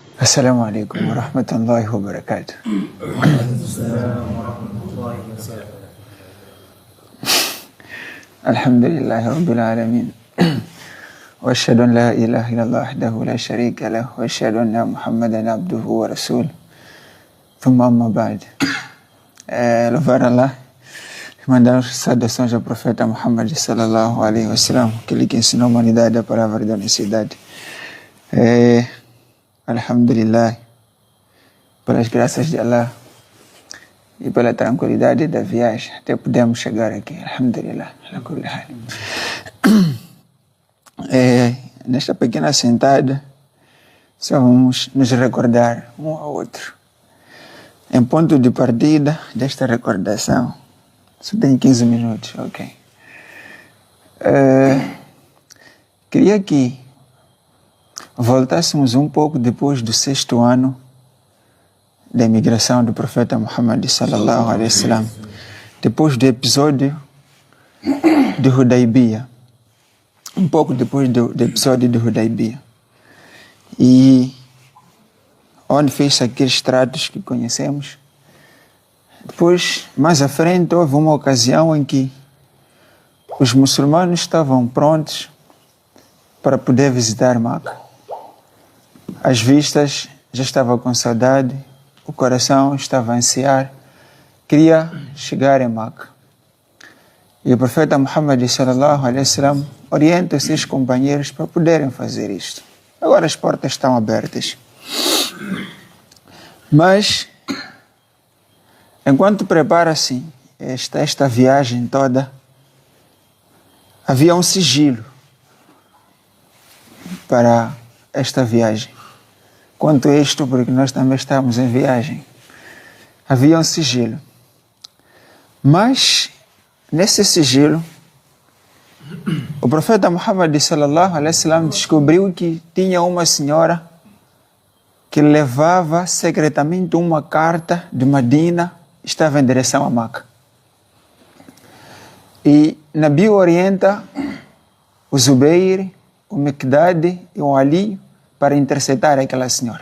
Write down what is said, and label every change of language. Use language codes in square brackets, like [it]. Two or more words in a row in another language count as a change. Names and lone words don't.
[ar] السلام عليكم ورحمة الله وبركاته. الحمد لله رب العالمين. وأشهد أن لا إله إلا الله وحده لا شريك له وأشهد أن محمدا عبده ورسوله. ثم أما بعد. [pt] Louvar Allah, mandar saudações ao profeta Muhammad [ar] صلى الله عليه وسلم, [pt] aquele que ensinou a humanidade a palavra da honestidade. Alhamdulillah, pelas graças de Allah e pela tranquilidade da viagem, até podemos chegar aqui. Alhamdulillah. Nesta pequena sentada, só vamos nos recordar um ao outro. Em ponto de partida desta recordação, só tem 15 minutos, ok. Queria que voltássemos um pouco depois do 6º ano da imigração do profeta Muhammad [ar] صلى الله عليه وسلم, [pt] depois do episódio de Hudaybiyah, um pouco depois do episódio de Hudaybiyah, e onde fez aqueles tratos que conhecemos. Depois, mais à frente, houve uma ocasião em que os muçulmanos estavam prontos para poder visitar Meca. As vistas já estavam com saudade, o coração estava a ansiar, queria chegar em Meca. E o profeta Muhammad [ar] صلى الله عليه وسلم [pt] orienta os seus companheiros para poderem fazer isto. Agora as portas estão abertas. Mas, enquanto prepara-se esta viagem toda, havia um sigilo para esta viagem. Quanto a isto, porque nós também estamos em viagem, havia um sigilo. Mas, nesse sigilo, o profeta Muhammad [ar] صلى الله عليه وسلم [pt] descobriu que tinha uma senhora que levava secretamente uma carta de Medina, estava em direção a Meca. E Nabi orienta o Zubair, o Miqdad e o Ali para interceptar aquela senhora.